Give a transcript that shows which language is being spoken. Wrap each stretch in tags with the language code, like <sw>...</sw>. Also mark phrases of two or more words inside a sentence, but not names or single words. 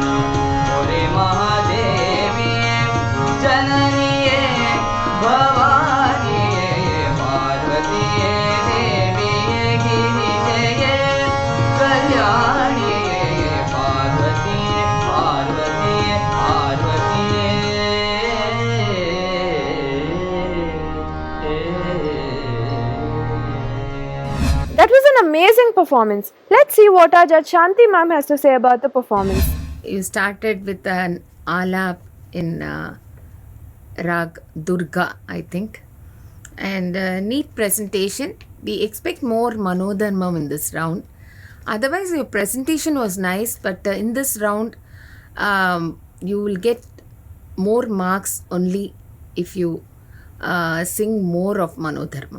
<kn>ಒರೆ ಮಹಾದೇವಿಯೇ ಜನನಿಯೇ ಭವಾನಿಯೇ ಪಾರ್ವತಿಯೇ ದೇವಿಯೇ ಗಿರಿಜಯೇ ಕಲ್ಯಾಣಿಯೇ ಪಾರ್ವತಿಯೇ ಪಾರ್ವತಿಯೇ ಪಾರ್ವತಿಯೇ</kn> <en>That was an amazing performance. Let's see what our judge Shanti ma'am has to say about the performance. You started with an alap in Rag Durga, I think. And neat presentation. We expect more Manodharmam in this round. Otherwise, your presentation was nice, but in this round, you will get more marks only if you sing more of Manodharma.</en>